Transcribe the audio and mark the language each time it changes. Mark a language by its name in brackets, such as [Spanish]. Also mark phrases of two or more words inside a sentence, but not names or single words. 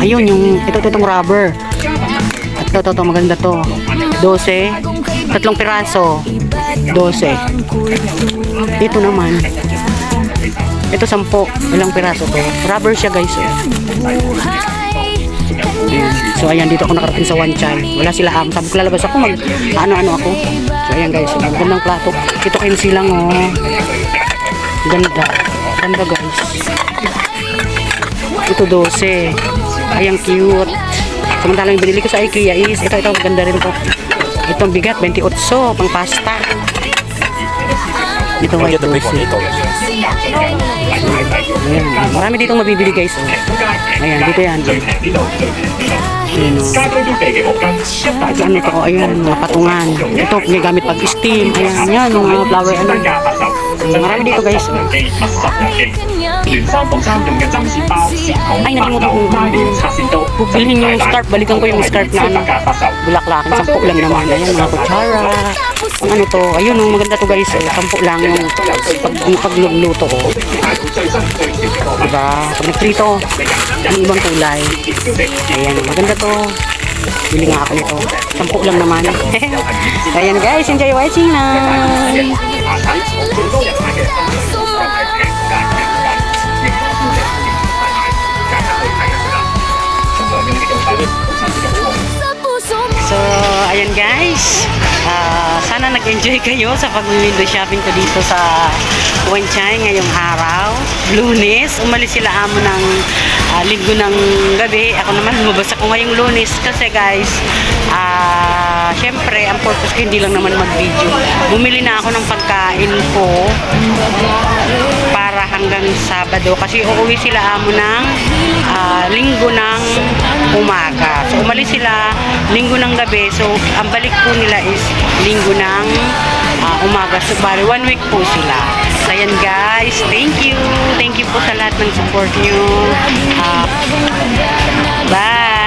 [Filipino] Ayun yung itong rubber. At ito maganda to. 12. 3 piraso. 12. Ito naman. Ito 10. Ilang piraso to. Rubber siya guys. Ayan. So ayan, dito ako nakarating sa [English] one child. [Filipino] Wala sila sabi ko lalabas ako ano ako. So ayan guys, magandang plato. Ito 15 lang oh. Ganda guys. Ito 12. Ayan cute. Samantalang yung binili ko sa IKEA is ito maganda rin to. Ito ang bigat 28 pang pasta. Ito white 12. Ayan, marami ditong mabibili guys oh. Ayan, dito yan. Ayan o. [Cantonese] 家居必備嘅毛巾，一大樽 [Filipino] Ano ito? Ayan, mga patungan. Ito, ginagamit pag steam. Ayan, yan, mga flower, ano. [Cantonese] 真價80。 [Filipino] Marami dito, guys. [Cantonese] 濕人機、密濕人機，連3/3用嘅針線包、線筒、 [Filipino] Ay, [Cantonese] 物 [Filipino] nakalimutan [Cantonese] 流、 [Filipino] ko. [Cantonese] 拉鏈、擦線刀， [Filipino] Bilhin yung scarf. Balikan ko yung scarf na ano. [Cantonese] 特價80。 [Filipino] Bulaklakin, 10 lang naman. Ayan, mga kutsara. Ang ano to, ayun, oh, maganda to guys. 10 lang yung pagluluto ko. [Cantonese] 買到最新最潮嘅貨品， [Filipino] Diba? Pag nagprito, ang ibang kulay. Ayan, maganda to. Bili nga ako nito. 10 lang naman. Ayan guys, [English] enjoy watching [Filipino] na. [Cantonese] 下體好多人買嘅分類就係平價價格，亦都係專賣價格去睇㗎啦。從來用呢種品好似呢種貨。 [Filipino] So, ayan guys. Sana nag-enjoy kayo sa pag- [English] window shopping [Filipino] ko dito sa Wanchay ngayong araw. Lunes, umalis sila amo ng linggo ng gabi. Ako naman lumabas ako ngayong Lunes kasi guys, syempre ang purpose ko hindi lang naman mag-video. Bumili na ako ng pagkain ko para hanggang Sabado kasi uuwi sila amo ng linggo ng umaga. So umalis sila linggo ng gabi. So ang balik po nila is linggo ng umaga. So bali 1 week po sila. So ayan guys, [English] thank you. Thank you [Filipino] po sa lahat ng support nyo. Bye.